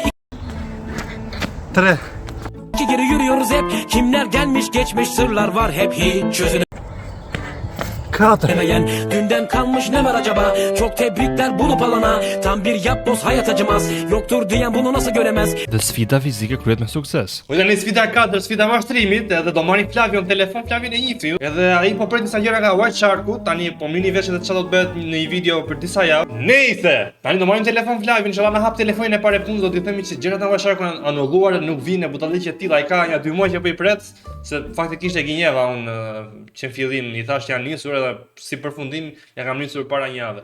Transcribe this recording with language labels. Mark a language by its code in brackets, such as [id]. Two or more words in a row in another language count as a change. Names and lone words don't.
[tr] 3. iki geri yürüyoruz hep. Kimler gelmiş geçmiş sırlar var hep hiç çözülemeyen. 4. Dünden kalmış ne var acaba? Çok tebrikler bulup alana. Tam bir yapboz hayat acımaz. Yoktur diyen bunu nasıl göremez? [sq] Dhe sfida fizike kryhet me sukses. Po tani sfida 4, sfida mashtrimit, edhe do marrin Flavion telefon, Flavion e njihni. Edhe ai po pret disa gjëra nga White Sharku, tani po mini vesh edhe çfarë do të bëhet në një video për disa javë. Nejse, tani do marrim telefon Flavion, inshallah na hap telefonin e parë punës, do t'i themi se gjërat nga White Sharku janë anulluar, nuk vinë budalliqe të tilla, ai ka një 2 muaj që po i pret, se faktikisht e gënjeva unë që në fillim i thash janë nisur edhe si përfundim ja kam nisur para një javë.